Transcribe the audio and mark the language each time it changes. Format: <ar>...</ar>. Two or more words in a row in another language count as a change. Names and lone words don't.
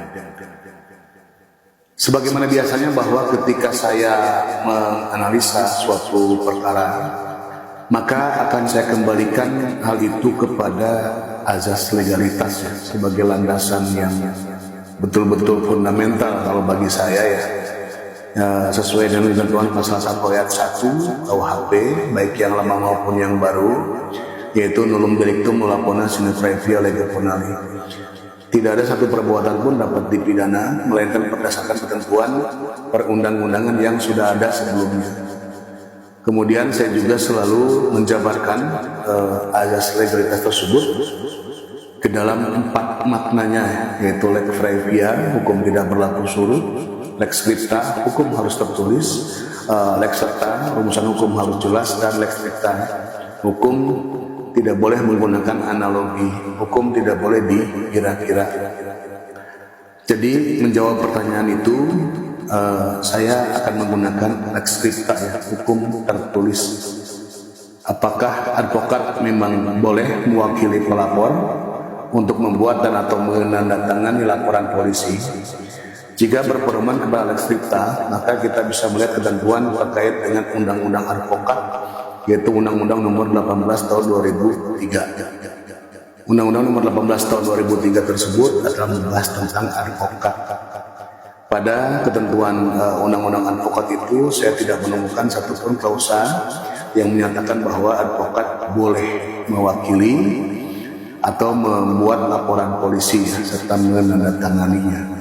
<id>Sebagaimana biasanya bahwa ketika saya menganalisa suatu perkara, maka akan saya kembalikan hal itu kepada azas legalitas ya, sebagai landasan yang betul-betul fundamental kalau bagi saya ya. Sesuai dengan ketentuan pasal 1 ayat 1 KUHP, baik yang lama maupun yang baru, yaitu</id> <la>nullum delictum nulla pona sine praevia lege ponali.</la> <id>Tidak ada satu perbuatan pun dapat dipidana melainkan berdasarkan ketentuan perundang-undangan yang sudah ada sebelumnya. Kemudian saya juga selalu menjabarkan azas legalitas tersebut ke dalam 4 maknanya, yaitu</id> <la>lex praevia,</la> <id>hukum tidak berlaku surut;</id> <la>lex scripta,</la> <id>hukum harus tertulis;</id> <la>lex serta,</la> <id>rumusan hukum harus jelas; dan</id> <la>lex stricta,</la> <id>hukum tidak boleh menggunakan analogi, hukum tidak boleh dikira-kira. Jadi menjawab pertanyaan itu, saya akan menggunakan</id> <la>lex scripta</la> <id>ya, hukum tertulis. Apakah advokat memang boleh mewakili pelapor untuk membuat dan atau menandatangani laporan polisi? Jika berpedoman kepada</id> <la>lex scripta,</la> <id>maka kita bisa melihat ketentuan terkait dengan undang-undang advokat, yaitu Undang-Undang Nomor 18 Tahun 2003. Undang-Undang Nomor 18 Tahun 2003 tersebut adalah membahas tentang advokat. Pada ketentuan Undang-Undang advokat itu, saya tidak menemukan satupun klausa yang menyatakan bahwa advokat boleh mewakili atau membuat laporan polisi serta menandatanganinya.</id>